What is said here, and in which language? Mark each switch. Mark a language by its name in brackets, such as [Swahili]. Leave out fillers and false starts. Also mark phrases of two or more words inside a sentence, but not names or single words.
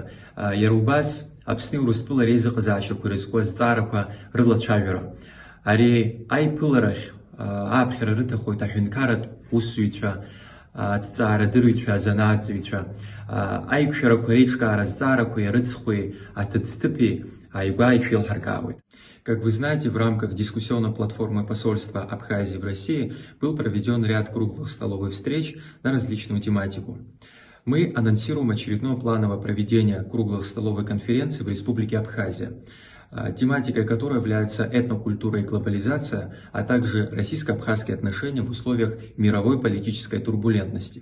[Abkhazian] Иара убас Аԥсни Урыстәылеи реизыҟазаашьақәа ирызку азҵаарақәа рылацәажәара. Ари аиԥыларахь ааԥхьара рыҭахоит аҳәынҭқарратә усзуҩцәа, аҭҵаарадырҩцәа, азанааҭҵаҩцәа. Аиқәшәарақәа, реиҿкаара азҵаарақәа ирыцхуеи, аҭыӡҭыԥи ааигәа ишәеилҳаркаауеит. [Russian] Как вы знаете, в рамках дискуссионной платформы посольства Абхазии в России был проведен ряд круглых столовых встреч на различную тематику. Мы анонсируем очередное плановое проведение круглых столовой конференции в Республике Абхазия, тематикой которой является этнокультура и глобализация, а также российско-абхазские отношения в условиях мировой политической турбулентности.